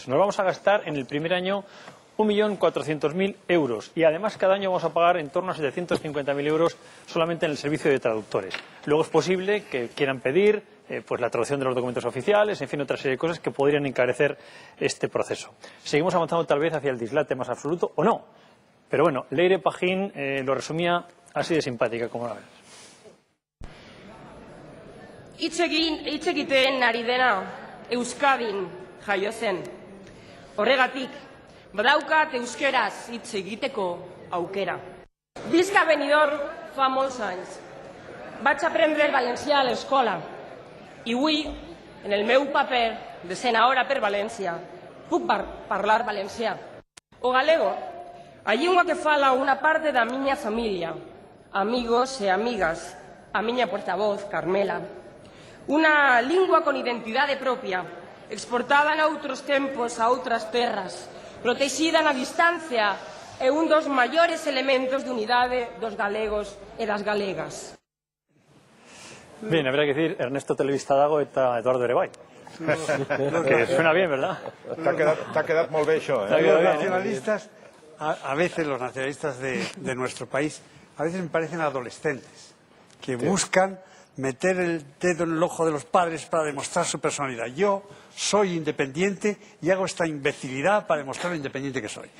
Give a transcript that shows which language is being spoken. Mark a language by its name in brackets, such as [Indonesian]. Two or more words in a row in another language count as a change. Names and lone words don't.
[Spanish] Nos vamos a gastar en el primer año 1.400.000 euros y además cada año vamos a pagar en torno a 750.000 euros solamente en el servicio de traductores. Luego es posible que quieran pedir pues la traducción de los documentos oficiales, en fin, otra serie de cosas que podrían encarecer este proceso. Seguimos avanzando tal vez hacia el dislate más absoluto o no, pero bueno, Leire Pajín lo resumía así de simpática como la ves. [Basque] Hitz egiten ari dena Euskadin jaio zen. Horregatik, badaukat euskeraz hitz egiteko aukera. [Catalan] Visca venidor fa molts anys. Vaig aprendre valencià a l'escola i avui, en el meu paper de senadora per València, puc parlar valencià. [Galician] O galego, a língua que fala unha parte da miña familia, amigos e amigas, a miña portavoz, Carmela. Unha lingua con identidade propia, exportada en outros tempos a outras terras, protexida na distancia, é un dos maiores elementos de unidade dos galegos e das galegas. [Spanish] Bien, habría que decir Ernesto Televista [Basque] Dago eta [Spanish] Eduardo Erebay. Que suena bien, ¿verdad? [Catalan] T'ha quedat molt bé això, ¿eh? [Spanish] Los nacionalistas, a veces los nacionalistas de nuestro país, a veces me parecen adolescentes, que buscan meter el dedo en el ojo de los padres para demostrar su personalidad. Yo soy independiente y hago esta imbecilidad para demostrar lo independiente que soy.